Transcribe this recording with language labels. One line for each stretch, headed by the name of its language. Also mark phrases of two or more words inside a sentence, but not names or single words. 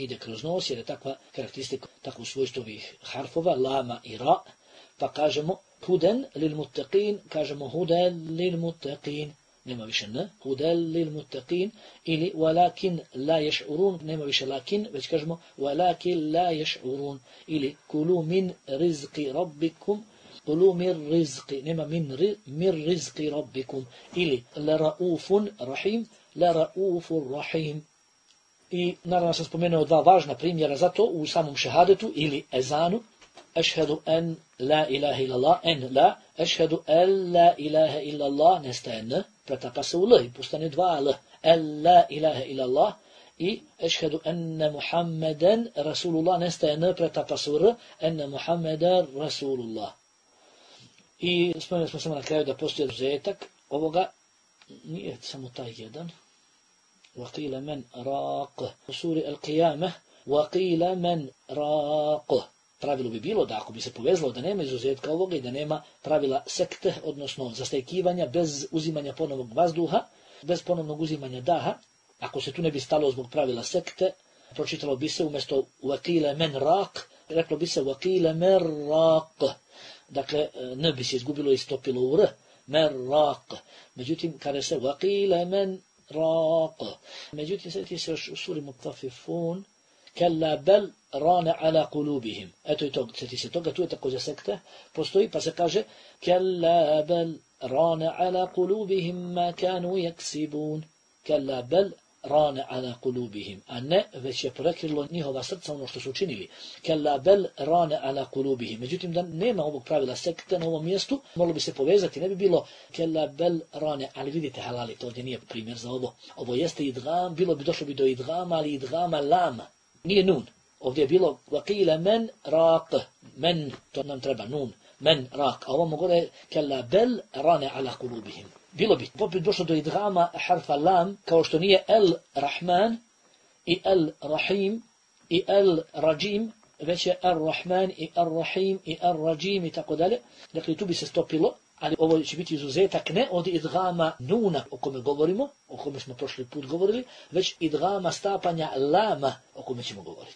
Bosnian: ide kroz nos, jer je takva karakteristika, takvo svojstvo ovih harfova, lama i ra, pa kažemo
Arabic: هدى للمتقين,
Bosnian: kažemo
Arabic: هدى للمتقين,
Bosnian: nema više n,
Arabic: هدى للمتقين, ili ولكن لا يشعرون,
Bosnian: nema više lakin, već kažemo
Arabic: ولكن لا يشعرون,
Bosnian: ili
Arabic: كلوا من رزق ربكم, كلوا من رزق,
Bosnian: nema
Arabic: من رزق ربكم, ili لرؤوف رحيم, لرؤوف رحيم.
Bosnian: I naravno sam spomenuo dva važna primjera za to u samom šehadetu ili ezanu.
Arabic: أشهد أن لا إله إلا الله, أن لا, أشهد أن لا إله إلا الله,
Bosnian: nestaje n, pretapa se u l i postane dva l,
Arabic: أن لا إله إلا الله, i أشهد أن محمدا رسول الله,
Bosnian: nestaje n, pretapa se u r,
Arabic: أن محمدا رسول الله.
Bosnian: I spomenuli smo samo na kraju da postoji izuzetak ovoga, nije samo taj jedan.
Arabic: وَقِيلَ مَنْ رَاقَ
Bosnian: u suri
Arabic: Al-Qiyamah, وَقِيلَ مَنْ رَاقَ.
Bosnian: Pravilo bi bilo da ako bi se povezalo da nema izuzetka ovoga i da nema pravila sekte, odnosno zastajkivanja bez uzimanja ponovnog vazduha, bez ponovnog uzimanja daha, ako se tu ne bi stalo zbog pravila sekte, pročitalo bi se umjesto
Arabic: وَقِيلَ مَنْ رَاقَ,
Bosnian: reklo bi se
Arabic: وَقِيلَ مَنْ رَاقَ.
Bosnian: Dakle, ne bi se izgubilo i stopilo u r,
Arabic: مَنْ رَاقَ.
Bosnian: Međutim, kada se
Arabic: وَقِيلَ مَنْ راق.
Bosnian: Međutim, sjeti se još u suri Mutafifun,
Arabic: كلا بل ران على قلوبهم.
Bosnian: Eto i to, sjeti se toga, tu je također sekta, postoji, pa se kaže,
Arabic: كلا بل ران على قلوبهم ما كانوا يكسبون. كلا بل ران على قلوبهم.
Bosnian: A ne, već je prekrilo njihova srca ono što su učinili.
Arabic: كلا بل ران على قلوبهم.
Bosnian: Međutim, da nema ovog pravila sekte na ovom mjestu, moglo bi se povezati, ne bi bilo
Arabic: كلا بل ران,
Bosnian: ali vidite halali, to ovdje nije primjer za ovo. Ovo jeste idgam, došlo bi do idgama, ali idgama lama. Nije nun. Ovdje je bilo
Arabic: وقيل من راق,
Bosnian: men, to nam treba nun,
Arabic: من راق.
Bosnian: A ovo mogu je
Arabic: كلا بل ران على قلوبهم.
Bosnian: Bilo bi, poput došlo do idgama harfa lam, kao što nije
Arabic: الرحمن
Bosnian: i
Arabic: الرحيم
Bosnian: i
Arabic: الرجيم,
Bosnian: već je Ar-Rahman i Ar-Rahim i Ar-Rajim i tako dalje. Dakle, tu bi se stopilo, ali ovo će biti izuzetak ne od idgama nuna o kome govorimo, o kome smo prošli put govorili, već idgama stapanja lama o kome ćemo govoriti.